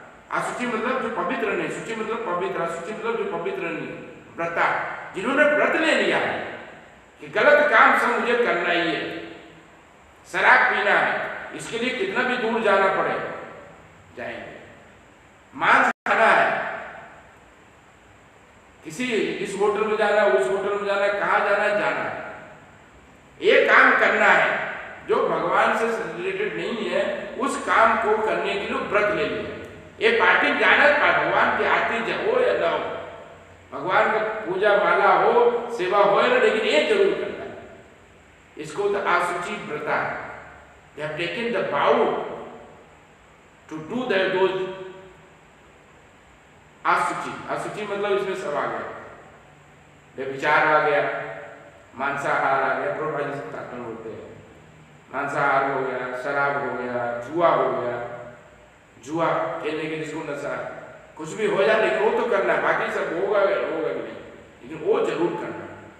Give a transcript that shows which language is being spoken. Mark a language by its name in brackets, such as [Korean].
[Hindi] असुचि मतलब जो पवित्र नहीं, शुचि मतलब पवित्र, असुचि मतलब जो पवित्र नहीं, व्रता जिन्होंने व्रत ले लिया है कि गलत काम सब मुझे करना ही है, शराब पीना है, इसके लिए कितना भी दूर जाना पड़े जाएंगे, मांस खाना है, किसी इस होटल में जाना है, उस होटल में जाना है, कहाँ जाना है, जाना है, ये काम करना है जो भगवान से रिलेटेड नहीं है, उस काम को करने के लिए व्रत ले लिया। ये पार्टी में जाना है, भगवान की आरती हो या ना हो, भगवान का पूजा माला हो, सेवा हो ना, लेकिन ये जरूर करना है। इसको तो असुचि व्रता, [English] they have taken the vow to do those असुचि। [Hindi] असुचि मतलब इसमें सब आ गया, व्यभिचार आ गया, मांसाहार आ गया, प्रभुपाद जी तात्पर्य बोलते हैं, मांसाहार हो गया, शराब हो गया, जुआ हो गया, जुआ खेलने के जिसको नशा, कुछ भी हो जाए लेकिन वो तो करना है, बाकी सब होगा होगा भी नहीं, लेकिन वो जरूर करना है।